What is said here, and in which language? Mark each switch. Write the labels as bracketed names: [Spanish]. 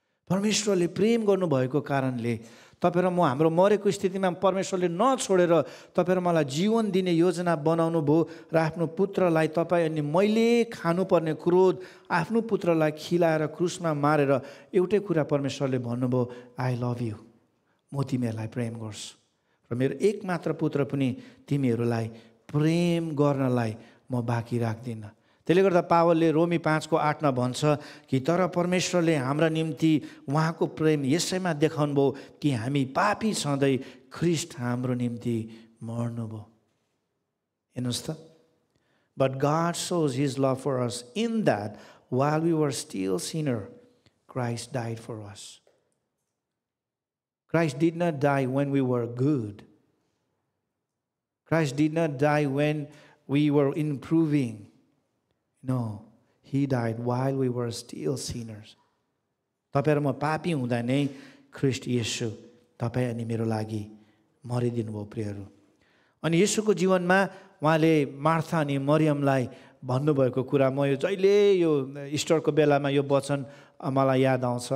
[Nepali] परमेश्वरले प्रेम गर्नुभएको कारणले तपाईँ र म हाम्रो मरेको स्थितिमा परमेश्वरले नछोडेर तपाईँ र मलाई जीवन दिने योजना बनाउनु भयो र आफ्नो पुत्रलाई तपाईँ अनि मैले खानुपर्ने क्रोध आफ्नो पुत्रलाई खिलाएर क्रुसमा मारेर एउटै कुरा परमेश्वरले भन्नुभयो, [English] I love you, [Nepali] म तिमीहरूलाई प्रेम गर्छु र मेरो एकमात्र पुत्र पनि तिमीहरूलाई प्रेम गर्नलाई म बाँकी राख्दिनँ। त्यसले गर्दा पावलले रोमी 5:8 भन्छ कि तर परमेश्वरले हाम्रा निम्ति उहाँको प्रेम यसैमा देखाउनु भयो कि हामी पापी छँदै ख्रीष्ट हाम्रो निम्ति मर्नुभयो। हेर्नुहोस् त, [English] But God shows his love for us in that while we were still sinner, Christ died for us. Christ did not die when we were good. Christ did not die when we were improving. No, he died while we were still sinners. [Nepali] तपाईँ र म पापी हुँदा नै ख्रीष्ट येशू तपाईँ अनि मेरो लागि मरिदिनु भयो प्रियहरू। अनि येशूको जीवनमा उहाँले मार्था अनि मरियमलाई भन्नुभएको कुरा, म यो जहिले यो इस्टरको बेलामा यो वचन मलाई याद आउँछ।